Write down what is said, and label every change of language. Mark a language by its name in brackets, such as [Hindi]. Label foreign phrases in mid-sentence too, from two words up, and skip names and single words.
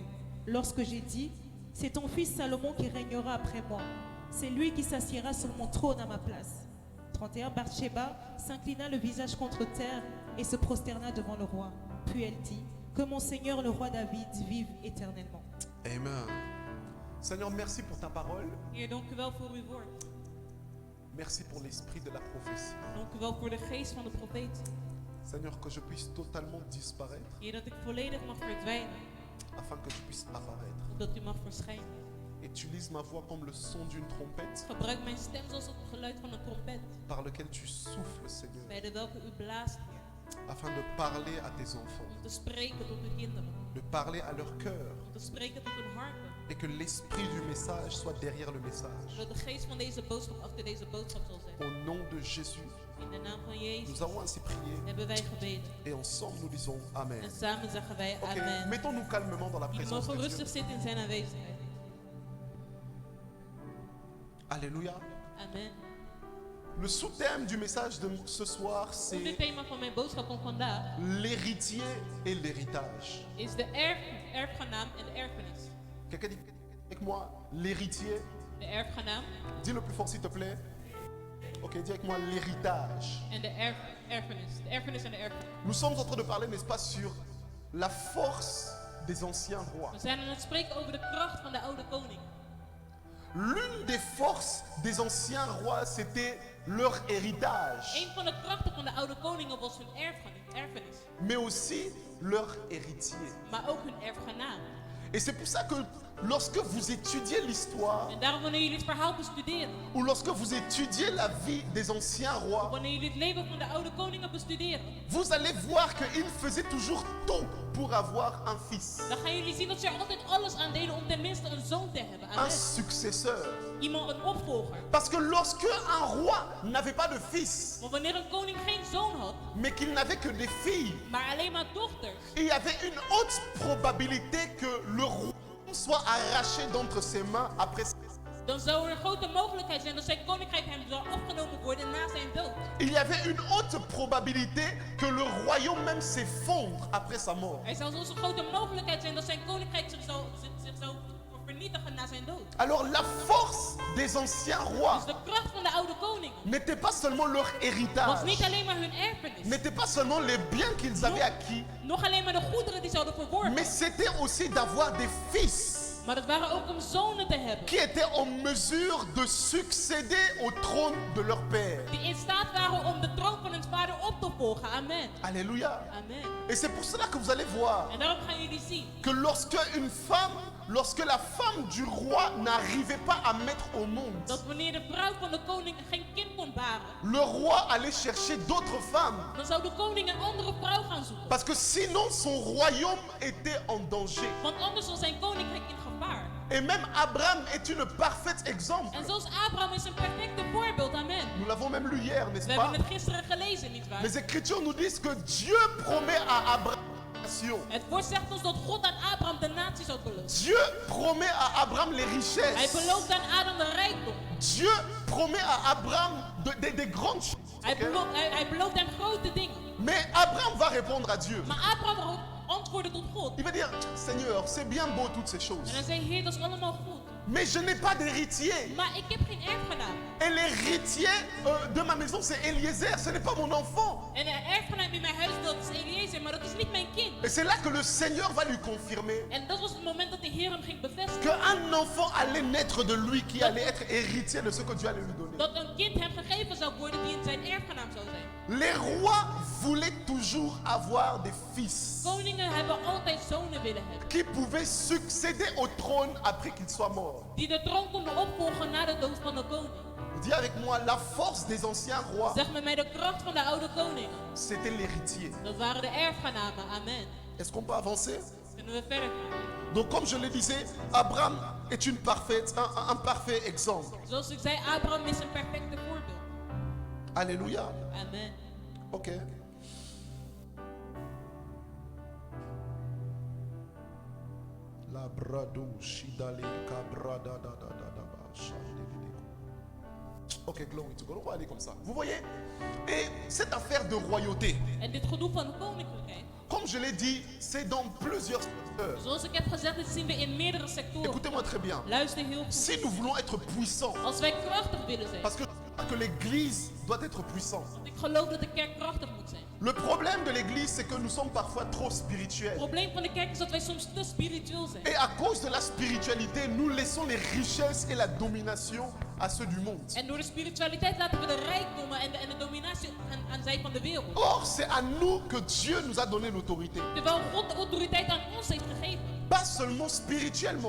[French] Lorsque j'ai dit, c'est ton fils Salomon qui régnera après moi. C'est lui qui s'assiera sur mon trône à ma place. 31, Bathsheba s'inclina le visage contre terre et se prosterna devant le roi. Puis elle dit, que mon Seigneur le roi David vive éternellement. Amen. Seigneur, merci pour ta parole. [Dutch] Heer, dank u wel voor uw woord. [French] Merci pour l'esprit de la prophétie. [Dutch] Dank u wel voor de geest van de profeet. [French] Seigneur, que je puisse totalement disparaître [Dutch] Heer, dat ik volledig mag verdwijnen, [French] afin que tu puisses apparaître. [Dutch] opdat u mag verschijnen. [French] Utilise ma voix comme le son d'une trompette [Dutch] Gebruik mijn stem zoals het geluid van een trompet, [French] par lequel tu souffles, Seigneur, [Dutch] bij de welke u blaast, Heer, [French] afin de parler à tes enfants, [Dutch] om te spreken tot uw kinderen, [French] de parler à leur cœur [Dutch] om te spreken tot hun harten. [French] et que l'esprit du message soit derrière le message. [Dutch] Zodat de geest van deze boodschap achter deze boodschap zal zijn. [French] Au nom de Jésus, [Dutch] In de naam van Jezus [French] nous avons ainsi prié [Dutch] hebben wij gebeden. [French] et ensemble nous disons Amen. [Dutch] En samen zeggen wij Ok, amen. [French] mettons-nous calmement dans la [Dutch] Jullie [French] présence [Dutch] mogen [French] de [Dutch] rustig [French] Dieu. [Dutch] zitten in zijn aanwezigheid. Alléluia. Amen. [French] Le sous-thème du message de ce soir, [Dutch] Het [French] c'est [Dutch] thema van mijn boodschap van vandaag [French] l'héritier et l'héritage. [Dutch] is de erfgenaam en de erfenis. [French] Quelqu'un dit avec moi l'héritier. [Dutch] De erfgenaam [French] Dis le plus fort s'il te plaît. Ok, dis avec moi l'héritage. [Dutch] en de erfenis. De erfenis en de erfenis. [French] Nous sommes en train de parler, n'est-ce pas, sur la force des anciens rois. [Dutch] We zijn aan het spreken over de kracht van de oude koning. [French] L'une des forces des anciens rois, c'était leur héritage, [Dutch] Een van de krachten van de oude koningen was hun erfenis, [French] mais aussi leur héritier. [Dutch] maar ook hun erfgenaam. [French] Et c'est pour ça que lorsque vous étudiez l'histoire, [Dutch] En daarom wanneer jullie het verhaal bestuderen, [French] ou lorsque vous étudiez la vie des anciens rois, [Dutch] wanneer jullie het leven van de oude koningen bestuderen, [French] vous allez voir qu'ils faisaient toujours tout pour avoir un fils, [Dutch] dan gaan jullie zien dat ze er altijd alles aan deden om tenminste een zoon te hebben. [French] un Amen. successeur. [Dutch] Iemand, een opvolger. [French] Parce que lorsque un roi n'avait pas de fils, [Dutch] Maar wanneer een koning geen zoon had, [French] mais qu'il n'avait que des filles, [Dutch] maar alleen maar dochters, [French] il y avait une haute probabilité que le roi soit arraché d'entre ses mains après sa mort. [Dutch] dan zou er een grote mogelijkheid zijn dat zijn koninkrijk hem zou afgenomen worden na zijn dood. [French] Il y avait une haute probabilité que le royaume même s'effondre après sa mort. [Dutch] Er zou zelfs een grote mogelijkheid zijn dat zijn koninkrijk zich zou vernietigen na zijn dood. [French] Alors la force des anciens rois [Dutch] Dus de kracht van de oude koningen [French] n'était pas seulement leur [Dutch] was [French] héritage, [Dutch] niet alleen maar hun erfenis, [French] n'était pas seulement les biens qu'ils avaient acquis, [Dutch] nog alleen maar de goederen die ze hadden verworven, [French] mais c'était aussi d'avoir des fils [Dutch] maar het waren ook om zonen te hebben [French] qui étaient en mesure de succéder au trône de leur père. [Dutch] die in staat waren om de troon van hun vader op te volgen. Amen. Alléluia. Amen. [French] Et c'est pour cela que vous allez voir [Dutch] En daarom gaan jullie zien [French] que lorsque la femme du roi n'arrivait pas à mettre au monde, [Dutch] dat wanneer de vrouw van de koning geen kind kon baren, [French] le roi allait chercher d'autres femmes. [Dutch] dan zou de koning een andere vrouw gaan zoeken. [French] Parce que sinon son royaume était en danger. [Dutch] Want anders was zijn koninkrijk in gevaar. [French] Et même Abraham est une parfaite exemple. [Dutch] En zoals Abraham is een perfecte voorbeeld. Amen. [French] Nous l'avons même lu hier, n'est-ce [Dutch] We [French] pas? [Dutch] hebben het gisteren gelezen, nietwaar? [French] Les Écritures nous disent que Dieu promet à Abraham la nation. [Dutch] Het woord zegt ons dat God aan Abraham de natie zou beloven. [French] Dieu promet à Abraham les [Dutch] Hij [French] richesses. [Dutch] belooft aan Adam de rijkdom. [French] Dieu promet à Abraham des grandes choses. [Dutch] Hij ok? belooft hem grote dingen. [French] Mais Abraham va répondre à Dieu. [Dutch] Maar Abraham antwoordde tot God. [French] Il va dire, Seigneur, c'est bien beau toutes ces choses, [Dutch] En hij zei, Heer, dat is allemaal goed. [French] mais je n'ai pas d'héritier. [Dutch] Maar ik heb geen erfgenaam. [French] Et l'héritier de ma maison, c'est Eliezer, ce n'est pas mon enfant. [Dutch] En de erfgenaam in mijn huis, dat is Eliezer, maar dat is niet mijn kind. [French] Et c'est là que le Seigneur va lui confirmer [Dutch] En dat was het moment dat de Heer hem ging bevestigen. [French] qu'un enfant allait naître de lui qui allait être héritier de ce que Dieu allait lui donner. [Dutch] Dat een kind hem gegeven zou worden die in zijn erfgenaam zou zijn. [French] Les rois voulaient toujours avoir des fils [Dutch] Koningen hebben altijd zonen willen hebben. [French] qui pouvaient succéder au trône après qu'il soit mort. [Dutch] Die de troon konden opvolgen na de dood van de koning. [French] Dis avec moi, la force des anciens rois, [Dutch] Zeg met mij, de kracht van de oude koningen. [French] c'était l'héritier. [Dutch] Dat waren de erfgenamen. Amen. [French] Est-ce qu'on peut avancer? [Dutch] Kunnen we verder gaan? [French] Donc comme je le disais, Abraham est un parfait exemple. [Dutch] Zoals ik zei, Abraham is een perfecte voorbeeld. Alléluia. Amen. Ok. La brado shidale kabrada da da da da ba shandele. [English] Ok, glory to God. [French] On va aller comme ça. Vous voyez? Et cette affaire de royauté, [Dutch] En dit gedoe van koninklijkheid, [French] comme je l'ai dit, c'est dans plusieurs secteurs. [Dutch] zoals ik heb gezegd, dit zien we in meerdere sectoren. [French] Écoutez-moi très bien. [Dutch] Luister heel goed. [French] Si nous voulons être puissants, [Dutch] Als wij krachtig willen zijn, [French] parce que que l'église doit être puissante. [Dutch] Want ik geloof dat de kerk krachtig moet zijn. [French] Le problème de l'église, c'est que nous sommes parfois trop spirituels. [Dutch] Het probleem van de kerk is dat wij soms te spiritueel zijn. [French] Et à cause de la spiritualité, nous laissons les richesses et la domination à ceux du monde. [Dutch] En door de spiritualiteit laten we de rijkdommen en de dominatie aan zij van de wereld. [French] Or, c'est à nous que Dieu nous a donné l'autorité. [Dutch] Terwijl God de autoriteit aan ons heeft gegeven. [French] Pas seulement spirituellement,